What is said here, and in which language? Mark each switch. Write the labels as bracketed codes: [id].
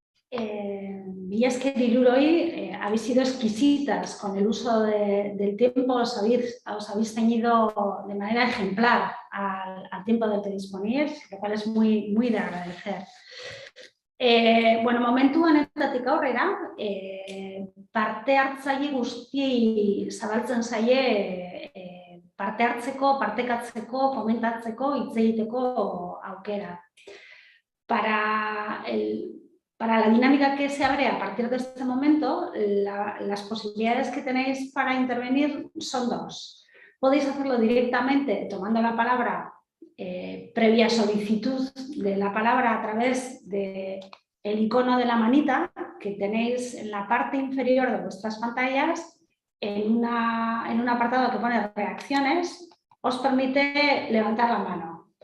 [es] Y es que Diruroi habéis sido exquisitas con el uso del tiempo, os habéis ceñido de manera ejemplar al tiempo del que disponéis, lo cual es muy, muy de agradecer. [eu] Bueno, momentu honetatik aurrera, parte hartzaile guztiei zabaltzen zaie parte hartzeko, partekatzeko, komentatzeko, hitz egiteko aukera. [es] Para la dinámica que se abre a partir de este momento, las posibilidades que tenéis para intervenir son dos. Podéis hacerlo directamente tomando la palabra previa solicitud de la palabra a través del icono de la manita que tenéis en la parte inferior de vuestras pantallas, en un apartado que pone reacciones, os permite levantar la mano.